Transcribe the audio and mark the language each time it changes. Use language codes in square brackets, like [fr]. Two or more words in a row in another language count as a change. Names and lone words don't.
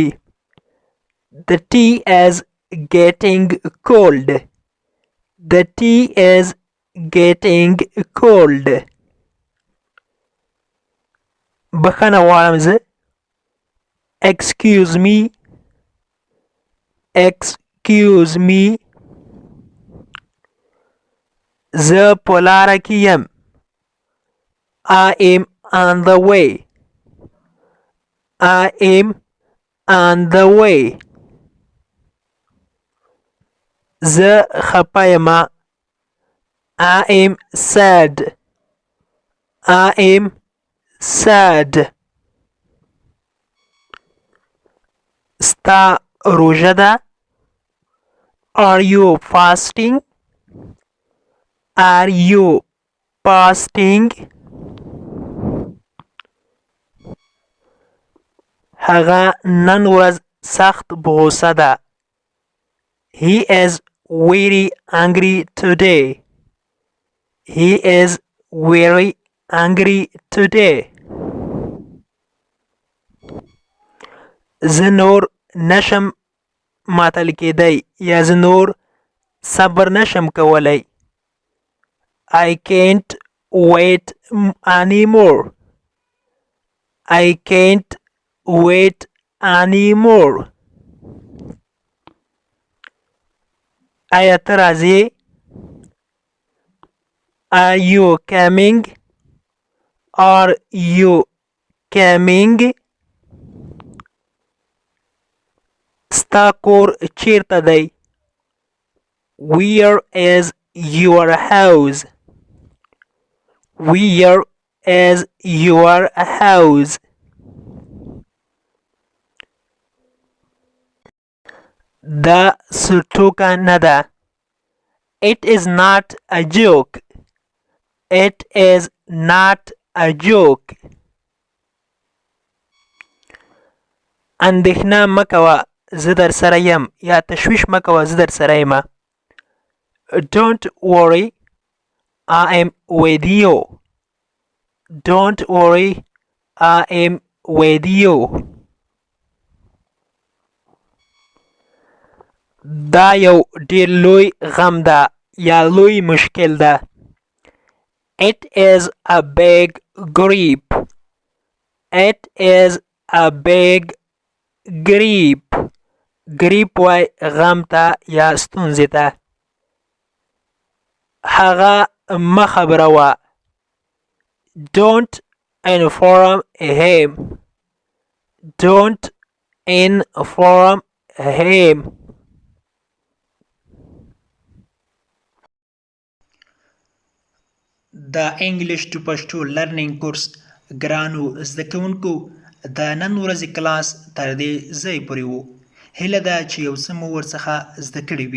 [en] The tea is getting cold. The tea is getting cold. [ps] بخښنه غواړم زه. [en] Excuse me. Excuse me. [ps] زه په لاره کې یم. [en] I am on the way. I am on the way. [ps] زه خپه یم. [en] I am sad. I am sad. [ps] ستا روژه ده. [en] Are you fasting? Are you fasting? [ps] هغه نن ورځ سخت په غوسه ده. [en] He is very angry today. He is very angry today. [ps] زه نور نشم ماتل کېدی یا زه نور صبر نشم کولی. [en] I can't wait anymore. I can't wait anymore. [ps] آیا ته راځې؟ [en] Are you coming? Are you coming? [ps] ستا کور چیرته دی؟ [en] Where is your house? Where is your house? [ps] دا ټوکه نه ده. [en] It is not a joke. It is not a joke. [ps] اندېښنه مه کوه زه در سره یم یا تشویش مه کوه زه در سره یم. [en] Don't worry, I am with you. Don't worry, I am with you. [ps] دا یو ډیر لوی غم ده یا لوی مشکل ده. [en] It is a big grief. It is a big grief. [ps] grief وای غم ته یا ستونزې ته. هغه مه خبروه. [en] Don't inform him. Don't inform him. [ps] د [en] English to Pashto learning course [ps] ګرانو زده کوونکو د نن ورځې کلاس تر دې ځای پورې و. هیله ده چې یو څه مو ورڅخه زده کړي وي.